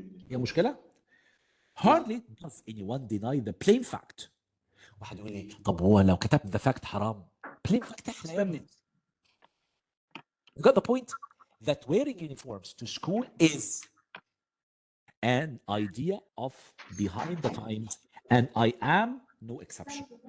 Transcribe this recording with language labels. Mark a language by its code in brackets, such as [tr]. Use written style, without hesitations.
[ar] هي مشكلة؟ [en] hardly does anyone deny the plain fact. [ar] واحد يقول لي طب هو لو كتبت [en] the fact [ar] حرام؟ [en] plain fact [ar] احنا يا ابني. [en] You got the point that wearing uniforms to school is an idea of behind the times and I am no exception.